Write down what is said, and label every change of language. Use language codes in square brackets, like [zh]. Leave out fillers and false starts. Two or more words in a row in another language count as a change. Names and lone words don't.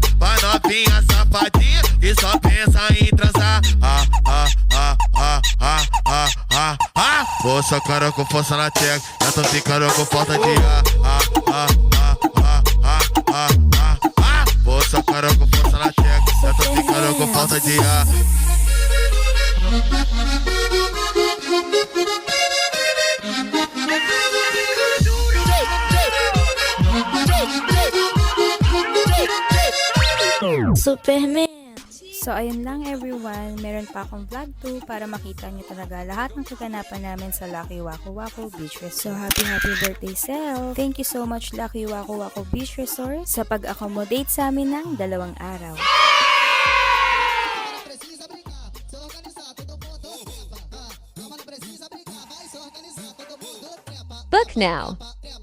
[pt] Pra novinha safadinha que só pensa em transar. Vou sacando com força na tcheca, já tô ficando com falta de ar. Vou sacando com força na tcheca, já tô ficando com falta de ar. Superman. [tl] So ayun lang everyone, meron pa akong vlog 2 para makita nyo talaga lahat ng kaganapan namin sa Lucky Waku Waku Beach Resort. [en] So happy birthday self! Thank you so much Lucky Waku Waku Beach Resort [tl] sa pag-accommodate sa amin ng 2 araw. [pt] Precisa brincar, se organizar, todo mundo trepa. Calma, não precisa brincar, vai se organizar, todo mundo trepa. [en] Book now.